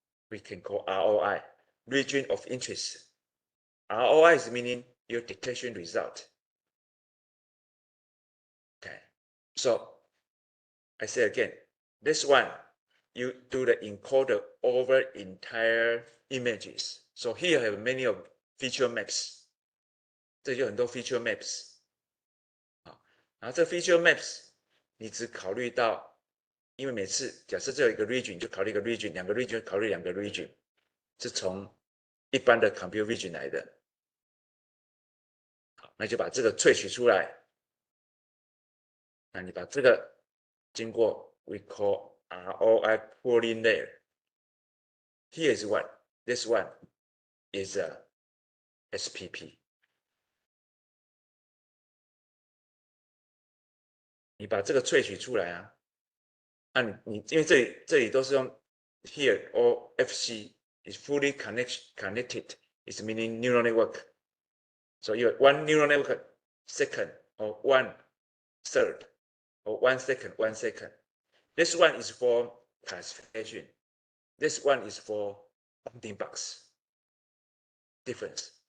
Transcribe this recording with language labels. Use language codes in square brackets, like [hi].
[en] We can call ROI, region of interest. ROI is meaning your detection result. Okay, so I say again, this one, you do the encoder over entire images. So here I have many of feature maps. [zh] 这就很多 feature maps 啊，然后这 feature maps 你只考虑到，因为每次假设只有一个 region 就考虑一个 region， 两个 region 考虑两个 region， 是从一般的 computer vision 来的。好，那就把这个萃取出来。那你把这个经过 [en] we call ROI pooling layer. Here is one. This one is a SPP. [zh] 你把这个萃取出来啊，那你因为这里都是用 [en] here or FC is fully connected. It's meaning neural network. So you have one neural network second or 1/3 or 1 second, 1 second. This one is for classification. This one is for bounding box difference.